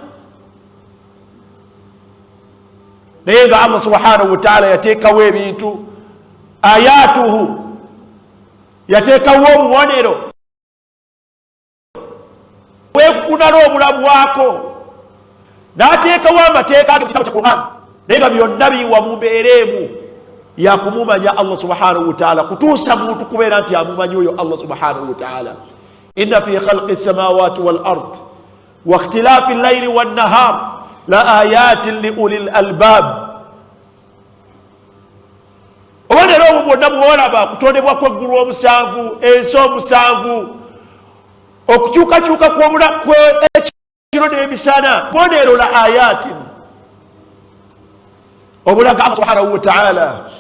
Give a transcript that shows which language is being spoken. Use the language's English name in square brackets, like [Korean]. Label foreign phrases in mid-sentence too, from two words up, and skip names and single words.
[Ganda] Naye nga [Arabic] الله سبحانه وتعالى [Ganda] yateekawo ebintu, ayatuhu, yateekawo obubonero bwekunala obulamu bwako, n'ateekawo amateeka ge mu kitabu kya Qur'an, naye nga byonna biwa mu mbeera emu yakumumanya [Arabic] الله سبحانه وتعالى, [Ganda] kutuusa muntu kubeera nti amumanyi oyo [Arabic] الله سبحانه وتعالى. إن في خلق السماوات والأرض واختلاف الليل والنهار لآيات لأولي الألباب. [Ganda] Obonero obwo bwonna bw'olaba, kutondebwa kw'eggulu omusanvu, ensi omusanvu, okukyukakyuka kw'ekiro n'emisana, bonero [Arabic] لآيات, [Ganda] obulaga [Arabic] الله سبحانه وتعالى.